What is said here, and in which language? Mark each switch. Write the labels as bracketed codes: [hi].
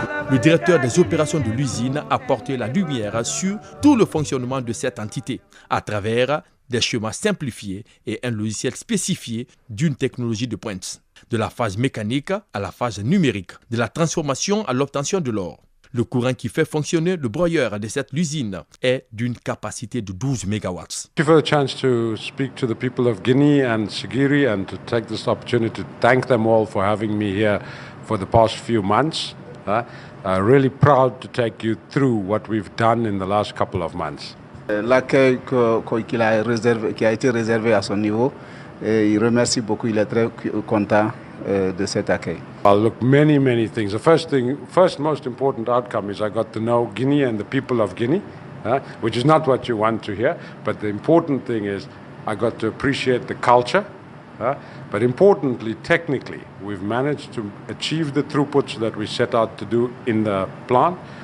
[fr] Le directeur des opérations de l'usine a porté la lumière sur tout le fonctionnement de cette entité à travers des schémas simplifiés et un logiciel spécifié d'une technologie de pointe, de la phase mécanique à la phase numérique, de la transformation à l'obtention de l'or. Le courant qui fait fonctionner le broyeur de cette usine est d'une capacité de 12 MW. [en] Thank you for the chance to speak to the people of Guinea and Sigiri and to take this opportunity to thank them all for having me here for the past few months. Really proud to take you through what we've done in the last couple of months. [fr] L'accueil qui a été réservé à son niveau, il remercie beaucoup, il est très content de cet accueil. [en] Look, many things. The first most important outcome is I got to know Guinea and the people of Guinea, which is not what you want to hear, but the important thing is I got to appreciate the culture, but importantly, technically, we've managed to achieve the throughputs that we set out to do in the plant.